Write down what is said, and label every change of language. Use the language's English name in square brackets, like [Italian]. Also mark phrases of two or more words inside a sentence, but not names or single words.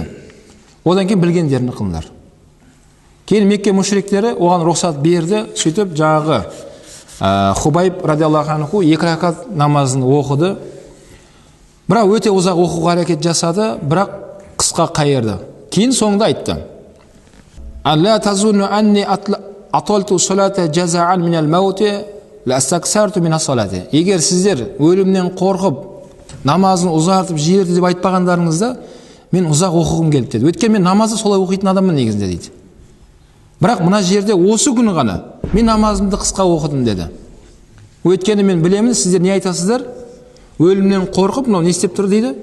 [Kazakh] Одан кейін білгендерін қылыңдар. Кейін Мекке мүшриктері оған рұқсат берді. Сөйтіп жаңағы Хубайб [Arabic] رضي الله عنه [Kazakh] 2 ракат намазын оқыды. Бірақ өте ұзақ оқуға әрекет жасады, бірақ қысқа қайырды. Кейін соңында айтты: [Arabic] "لولا تظنوا أني أطلت الصلاة جزعا من الموت لاستكثرت من الصلاة." [Kazakh] Егер сіздер өлімнен қорқып намазын ұзартып жіберді деп айтпағандарыңызда, мен ұзақ оқығым келді деді. Өйткені мен намазды солай оқитын адаммын негізінде дейді. Бірақ мына жерде осы күні ғана мен намазымды қысқа оқыдым деді. Өйткені мен білемін, сіздер не айтасыздар? Өлімнен қорқып, мынау не істеп тұр дейді?